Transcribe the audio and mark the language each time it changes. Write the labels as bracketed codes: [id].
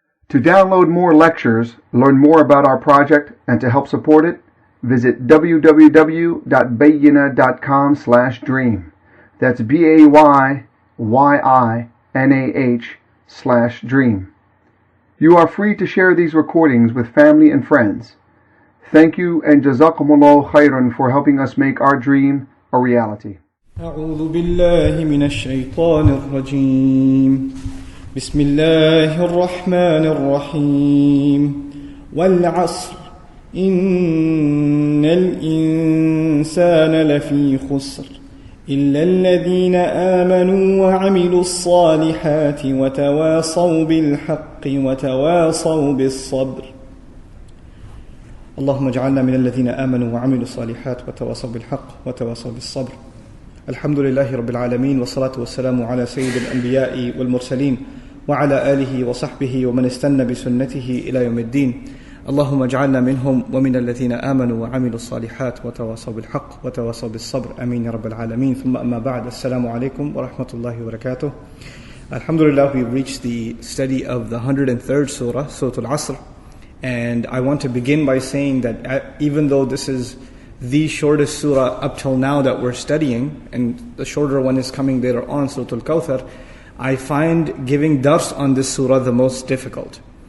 [en] To download more lectures, learn more about our project, and to help support it, visit www.bayyinah.com/dream. That's BAYYINAH/dream. You are free to share these recordings with family and friends. Thank you and Jazakumullah khairan for helping us make our dream a reality. [ar] أعوذ بالله من الشيطان الرجيم بسم الله الرحمن الرحيم والعصر إن الإنسان لفي خسر إلا الذين آمنوا وعملوا الصالحات وتواصوا بالحق وتواصوا بالصبر اللهم اجعلنا من الذين آمنوا وعملوا الصالحات وتواصوا بالحق وتواصوا بالصبر. الحمد لله رب العالمين والصلاة والسلام على سيد الأنبياء والمرسلين وعلى آله وصحبه ومن استنى بسنته إلى يوم الدين. اللهم اجعلنا منهم ومن الذين آمنوا وعملوا الصالحات وتواصوا بالحق وتواصوا بالصبر. آمين يا رب العالمين. ثم أما بعد. السلام عليكم ورحمة الله وبركاته. [en] Alhamdulillah, we've reached the study of the 103rd surah, Surah al-Asr. And I want to begin by saying that even though this is the shortest surah up till now that we're studying, and the shorter one is coming later on, Surah Al-Kawthar, I find giving dars on this surah the most difficult.